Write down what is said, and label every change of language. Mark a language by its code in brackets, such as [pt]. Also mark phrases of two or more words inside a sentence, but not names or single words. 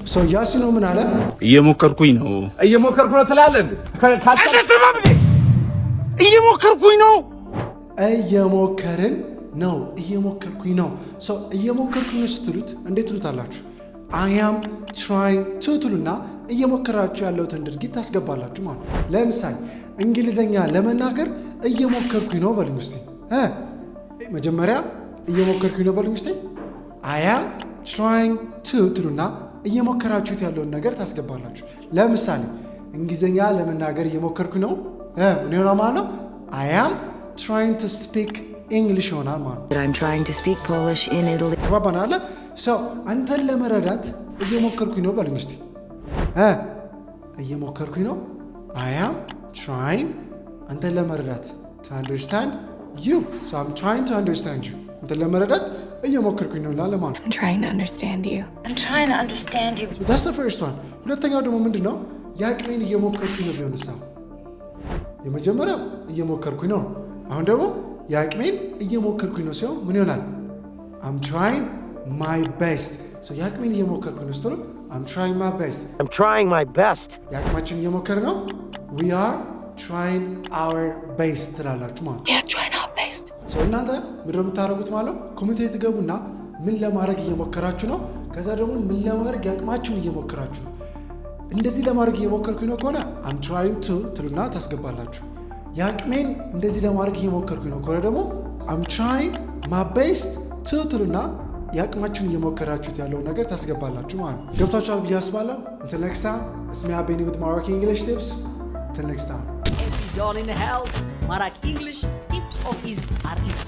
[am] ሰው ያሲኖ ምን አለ? እየሞከርኩኝ ነው ትላለህ። እየሞከርኩኝ ነው ሰው እየሞከርኩኝ ስትሉት እንዴት ትሉታላችሁ? [en] I am trying to [am] ትሉና እየሞከራችሁ ያለውትን ድርጊት ታስገባላችሁ ማለት ነው። ለምሳሌ እንግሊዘኛ ለመናገር እየሞከርኩኝ ነው በሉኝ እስቲ። መጀመሪያ እየሞከርኩኝ ነው በሉኝ እስቲ። [en] I am trying to [am] ትሉና እየሞከራችሁት ያለውን ነገር ታስገባላችሁ። ለምሳሌ እንግሊዘኛ ለመናገር እየሞከርኩኝ ነው ምን ይሆናል ማለት ነው? [en] I am trying to speak English [am] ይሆናል ማለት ነው። [en] I'm trying to speak Polish in Italy. [am] ተባባናል። ሰው አንተን ለመረዳት እየሞከርኩኝ ነው በሉኝ እስቲ። እየሞከርኩኝ ነው [en] I am trying [am] አንተን ለመረዳት [en] to understand you. So I'm trying to understand you. [am] አንተን ለመረዳት እየሞከርኩኝ ነው ለማለት ነው። [en] I'm trying to understand you. So that's the first one. [am] ሁለተኛው ደግሞ ምንድነው? ያቅሜን እየሞከርኩኝ ነው ቢሆንስ? የመጀመሪያው እየሞከርኩኝ ነው። አሁን ደግሞ ያቅሜን እየሞከርኩኝ ነው ሲሆን ምን ይሆናል? [en] I'm trying my best. So [am] ያቅሜን እየሞከርኩኝ ነው ስትሉ [en] I'm trying my best. [am] ያቅማችን እየሞከርን ነው [en] we are trying our best [am] ትላላችሁ ማለት ነው። [en] We are trying our best. [am] So እናንተ ምንድን ነው የምታደርጉት ማለት ኮሜንት ትገቡና ምን ለማድረግ እየሞከራችሁ ነው፣ ከዛ ደግሞ ምን ለማድረግ ያቅማችሁን እየሞከራችሁ ነው። እንደዚህ ለማድረግ እየሞከርኩኝ ነው ከሆነ [en] I'm trying to [am] ትሉና ታስገባላችሁ። ያቅሜን እንደዚህ ለማድረግ እየሞከርኩኝ ነው ከሆነ ደግሞ [en] I'm trying my best to [am] ትሉና ያቅማችሁን እየሞከራችሁት ያለውን ነገር ታስገባላችሁ ማለት ነው። ገብታችኋል ብዬ አስባለሁ። [en] Until next time, it's me Abeni with Maraki English Tips. Until next time. Every John in the house, Maraki English Tips of Easy are easy.